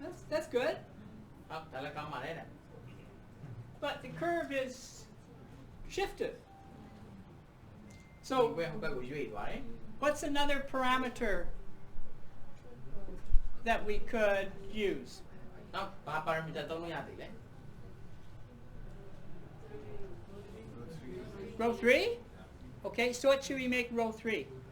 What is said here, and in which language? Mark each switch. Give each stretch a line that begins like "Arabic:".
English: That's good.
Burmese: ဟုတ်ဒါလည်းကောင်းပါလေတဲ့
English: But the curve is shifted.
Burmese: ဒီ
English: So
Burmese: ဘက်ဟိုဘက်ကိုရွေ့သွားတယ်
English: what's another parameter that we could use?
Burmese: နောက်ဘာ parameter သုံးလို့ရသေးလဲ
English: Row 3? Okay, so what should we make row 3?